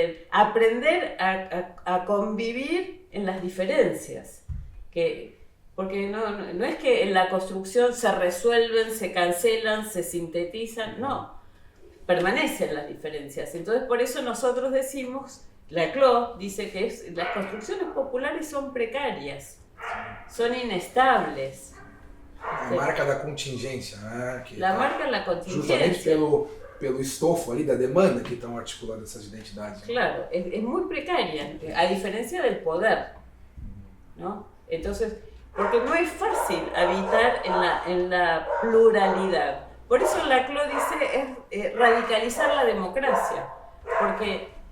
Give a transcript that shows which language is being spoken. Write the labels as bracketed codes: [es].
[es] Aprender a convivir en las diferencias, porque no es que en la construcción se resuelven, se cancelan, se sintetizan, no, permanecen las diferencias. Entonces por eso nosotros decimos, Laclau dice que las construcciones populares son precarias, son inestables. [pt] A marca da contingência, né? Marca da contingência. Justamente pelo estofo ali da demanda que estão articulando essas identidades. [es] Claro, es muy precaria, a diferencia del poder, ¿no? Entonces, porque no es fácil habitar en la pluralidad. Por eso Laclau dice es radicalizar la democracia. Porque